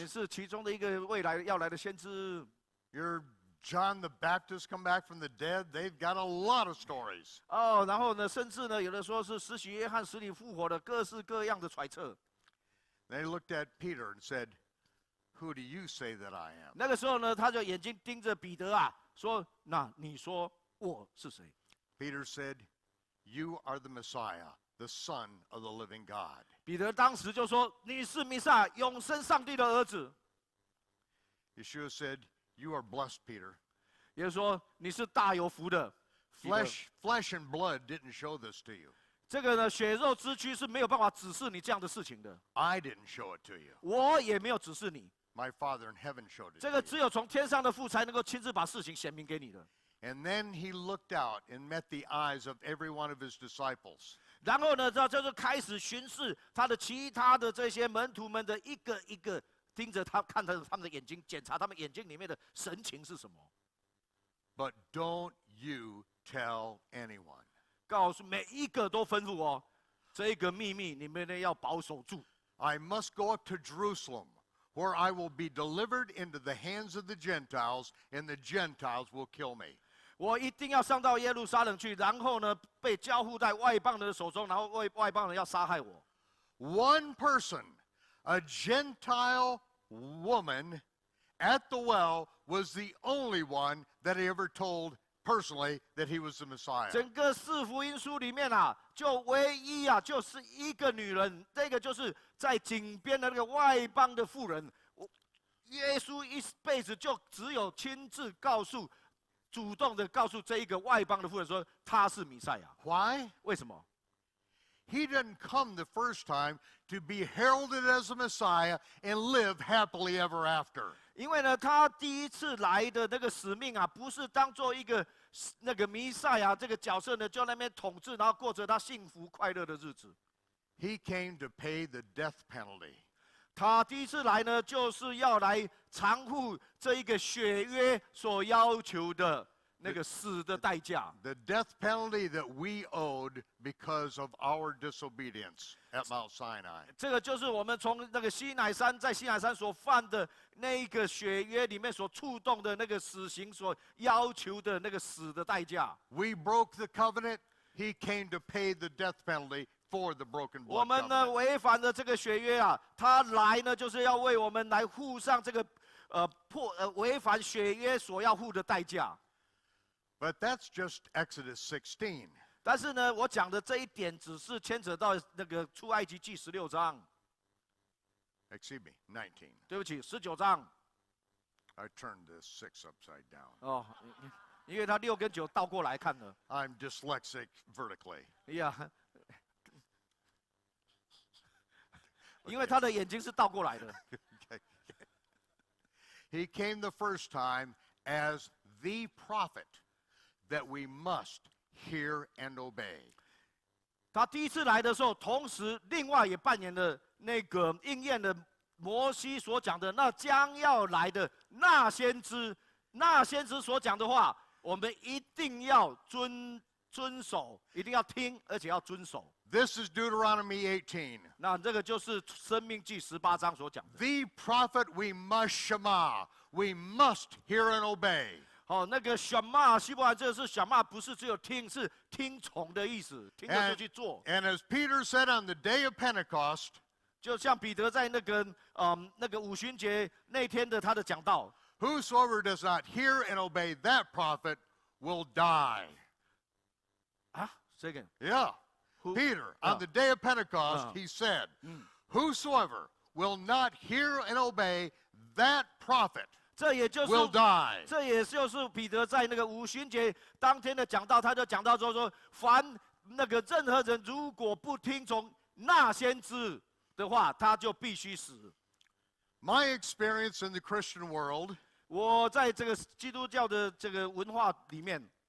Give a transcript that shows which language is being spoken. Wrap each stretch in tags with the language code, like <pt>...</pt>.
<zh>你是其中的一个未来要来的先知。”</zh> <en>You're John the Baptist come back from the dead. They've got a lot of stories.</en> <zh>然后呢，甚至呢，有的说是施洗约翰死里复活的，各式各样的揣测。</zh> <en>They looked at Peter and said, "Who do you say that I am?"</en> <zh>那个时候呢，他就眼睛盯着彼得啊，说：“那你说我是谁？”</zh> <en>Peter said, "You are the Messiah, the Son of the living God."</en> <zh>彼得当时就说：“你是弥赛亚，永生上帝的儿子。”</zh> <en>Yeshua said, "You are blessed, Peter."</en> <zh>也就是说，你是大有福的。</zh> <en>Flesh and blood didn't show this to you.</en> <zh>这个呢，血肉之躯是没有办法指示你这样的事情的。</zh> <en>I didn't show it to you.</en> <zh>我也没有指示你。</zh> <en>My Father in heaven showed it</en> <zh>这</zh> <en>to</en> <zh>个</zh> <en>you.</en> <zh>只有从天上的父才能够亲自把事情显明给你的。</zh> <en>And then he looked out and met the eyes of every one of his disciples.</en> <zh>然后呢，他就开始巡视他的其他的这些门徒们的一个一个盯着他，看着他们的眼睛，检查他们眼睛里面的神情是什么。</zh> <en>But don't you tell anyone.</en> <zh>告诉每一个都吩咐哦，这个秘密你们呢要保守住。</zh> <en>I must go up to Jerusalem, where I will be delivered into the hands of the Gentiles, and the Gentiles will kill me.</en> <zh>我一定要上到耶路撒冷去，然后呢被交付在外邦人的手中，然后外邦人要杀害我。</zh> <en>One person, a Gentile woman at the well, was the only one that he ever told personally that he was the Messiah.</en> <zh>整个四福音书里面啊，就唯一啊，就是一个女人，这个就是在井边的那个外邦的妇人。耶稣一辈子就只有亲自主动的告诉这一个外邦的妇人说，他是弥赛亚。</zh> <en>Why?</en> <zh>为什么？</zh> <en>He didn't come the first time to be heralded as a Messiah and live happily ever after.</en> <zh>因为呢，他第一次来的那个使命啊，不是当做一个那个弥赛亚这个角色呢，就在那边统治，然后过着他幸福快乐的日子。</zh> <en>He came to pay the death penalty.</en> <zh>他第一次来呢，就是要来偿付这一个血约所要求的那个死的代价。</zh> <en>The death penalty that we owed because of our disobedience at Mount Sinai.</en> <zh>这个就是我们从那个西乃山在西乃山所犯的那一个血约里面所触动的那个死刑所要求的那个死的代价。</zh> <en>We broke the covenant. He came to pay the death penalty for the broken</en> <zh>我</zh> <en>blood</en> <zh>们呢</zh> <en>covenant.</en> <zh>违反了这个血约啊，他来呢就是要为我们来付上这个违反血约所要付的代价。</zh> <en>But that's just Exodus 16.</en> <zh>但是呢，我讲的这一点只是牵扯到那个出埃及记16章。</zh> <en>Excuse me, 19.</en> <zh>对不起，19章。</zh> <en>I turned this 6 upside down.</en> <zh>哦，因为他6跟9倒过来看了。</zh> <en>I'm dyslexic vertically.</en> <zh>呀，因为他的眼睛是倒过来的。</zh> <en>He came the first time as the prophet that we must hear and obey.</en> <zh>他第一次来的时候，同时另外也扮演了那个应验了摩西所讲的那将要来的那先知，那先知所讲的话，我们一定要遵守，一定要听，而且要遵守。</zh> <en>This is Deuteronomy 18.</en> <zh>那这个就是生命记18章所讲的。</zh> <en>The prophet we must shema. We must hear and obey.</en> <zh>哦，那个shema希伯来这个是shema，不是只有听，是听从的意思，听了就去做。</zh> <en>And as Peter said on the day of Pentecost,</en> <zh>就像彼得在那个五旬节那天的他的讲道。</zh> <en>whosoever does not hear and obey that prophet will die.</en> <zh>啊，这个</zh> <en>Yeah. Peter, on the day of Pentecost, he said, whosoever will not hear and obey that prophet</en> <zh>这也就是</zh> <en>will die.</en> <zh>这也就是彼得在那个五旬节当天的讲道，他就讲到说，凡那个任何人如果不听从那先知的话，他就必须死。</zh> <en>My experience in the Christian world,</en> <zh>我在这个基督教的这个文化里面，</zh>